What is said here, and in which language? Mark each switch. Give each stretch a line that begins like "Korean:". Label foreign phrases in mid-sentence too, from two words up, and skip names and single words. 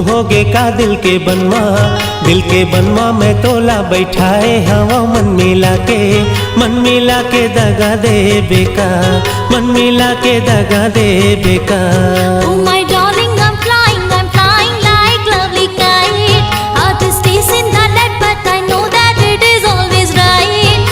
Chhattisgarhi: होगे का दिल के बनवा मैं तोला बैठाए हवा मन मिला के दगा दे बेका मन मिला के दगा दे बेका
English: Oh my darling, I'm flying like lovely kite. Heart is chasing the net, but I know that it is always right.